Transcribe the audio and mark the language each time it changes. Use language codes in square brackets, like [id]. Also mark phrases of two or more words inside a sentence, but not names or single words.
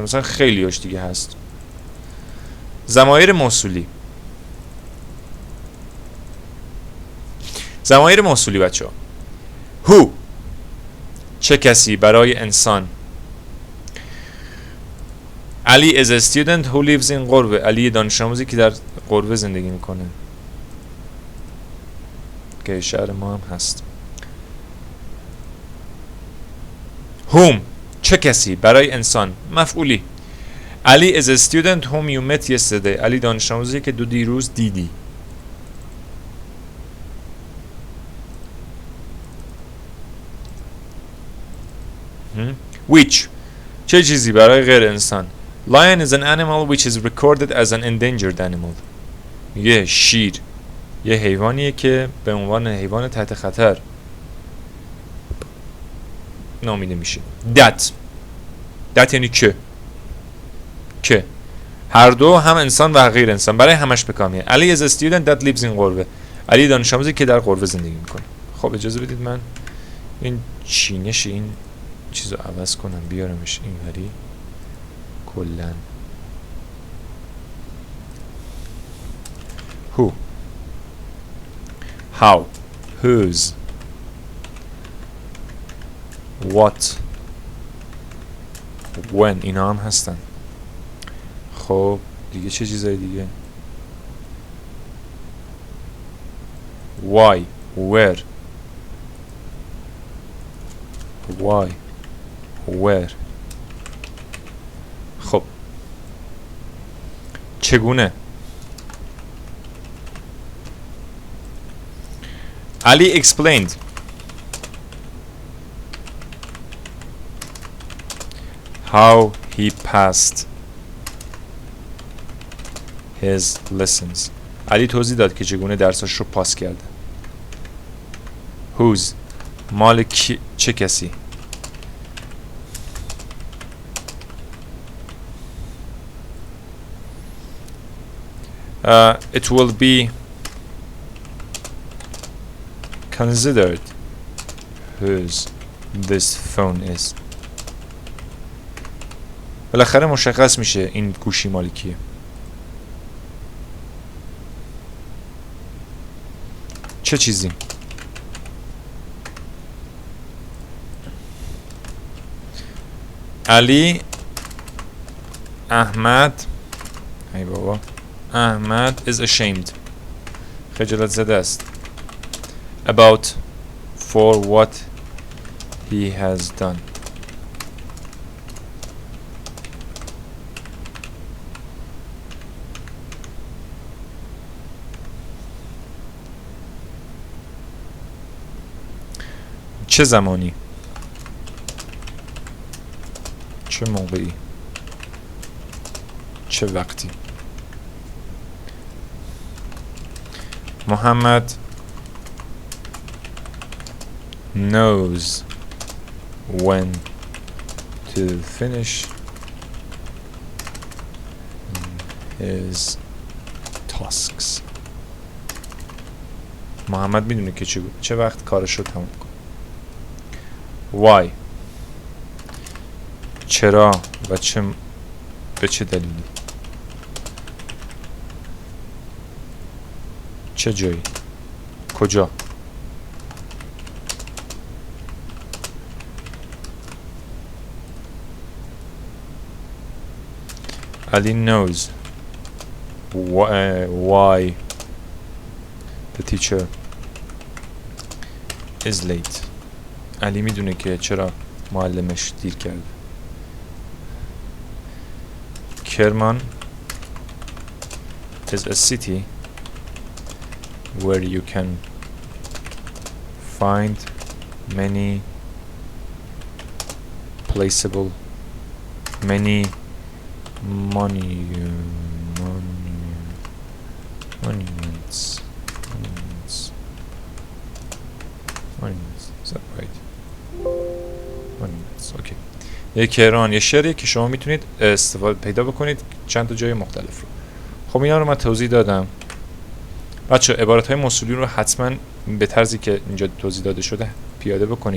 [fa] مثلا خیلی هاش دیگه هست. ضمایر موصولی. ضمایر موصولی بچه ها. who چه کسی برای انسان. [en] علی is a student who lives in قربه. [fa] علی دانش آموزی که در قربه زندگی میکنه که شهر ما هم هست. whom چه کسی برای انسان مفعولی. [en] علی is a student whom you met yesterday. [fa] علی دانش آموزی که دیروز دیدی. which چه چیزی برای غیر انسان. [en] Lion is an animal which is recorded as an endangered animal. [fa] میگه شیر یه حیوانیه که به عنوان حیوان تحت خطر نامیده میشه. that یعنی که هر دو هم انسان و غیر انسان برای همش به کار میاد. [en] علی is a student that lives in قربه. [fa] علی دانش آموزی که در قربه زندگی میکنه. خب اجازه بدید من این چینش این چیزو عوض کنم بیارمش اینوری کلن. [en] who how whose what when [fa] اینا هم هستن. خب دیگه چه چیزایی دیگه. [en] why where [fa] خب چگونه. [en] Ali explained how he passed his lessons. [fa] علی توضیح داد که چگونه درساش رو پاس کرده. whose مال چه کسی؟ [en] it will be considered whose this phone is. [fa] بالاخره مشخص میشه این گوشی مال کیه. چه چیزی؟ [en] علی احمد [fa] ای بابا [en] احمد is ashamed [fa] خجالت زده است [en] about for what he has done. [fa] چه زمانی؟ چه موقعی؟ چه وقتی؟ [en] محمد knows when to finish his tasks. [fa] محمد میدونه که چه وقت کارش رو تموم کنه. why چرا و به چه دلیلی؟ چه جایی؟ کجا؟ [en] Ali knows why the teacher is late. [fa] علی میدونه که چرا معلمش دیر کرده. [en] کرمان is a city where you can find many placeable many monuments. Is that right? monuments. Okay. [fa] یک کران یه شهریه که شما میتونید استفاده پیدا بکنید چند تا جای مختلف رو. خب اینا رو من توضیح دادم. بچه عبارت‌های موصولی رو حتما به طرزی که اینجا توضیح داده شده پیاده بکنید.